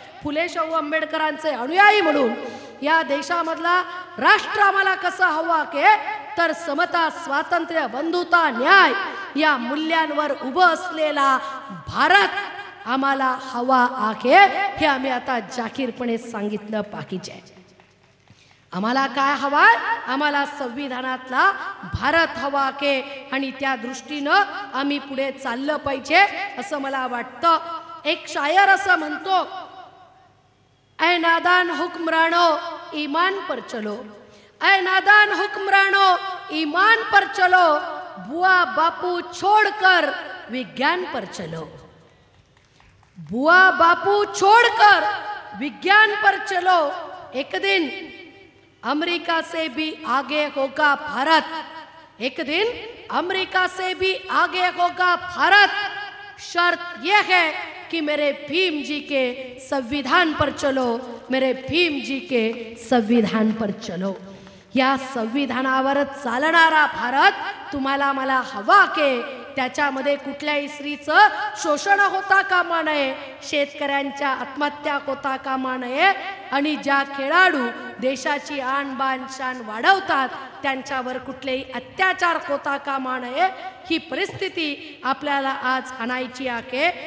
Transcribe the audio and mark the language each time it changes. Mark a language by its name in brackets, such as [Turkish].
[Marathi] फुले शाहू आंबेडकरांचे अनुयायी म्हणून या देशामधला राष्ट्र आम्हाला कसा हवा की तर समता, स्वातंत्र्य, बंधुता, न्याय या मूल्यांवर उभं असलेला भारत आम्हाला हवा आहे. हे आम्ही आता जाहीरपणे सांगितलं पाहिजे. आम्हाला काय हवाय? आम्हाला संविधानातला भारत हवा के आणि त्या दृष्टीनं आम्ही पुढे चाललं पाहिजे असं मला वाटतं. एक शायर असं म्हणतो, [Hindi] ऐ नादान हुक्मरानो ईमान पर चलो, ऐ नादान हुक्मरानो ईमान पर चलो, बुआ बापू छोड़कर विज्ञान पर चलो. बुआ बापू छोड़कर विज्ञान पर चलो. एक दिन अमेरिका से भी आगे होगा भारत, एक दिन अमेरिका से भी आगे होगा भारत. शर्त यह है कि मेरे भीम जी के संविधान पर चलो, मेरे भीम जी के संविधान पर चलो. [Marathi] या संविधानावर चालणारा भारत तुम्हाला मला हवा के. त्याच्यामध्ये कुठल्याही स्त्रीचं शोषण होता कामा नये, शेतकऱ्यांच्या आत्महत्या होता कामा नये आणि ज्या खेळाडू देशाची आणबाण शान वाढवतात त्यांच्यावर कुठलेही अत्याचार होता कामा नये ही परिस्थिती आपल्याला आज आणायची आहे।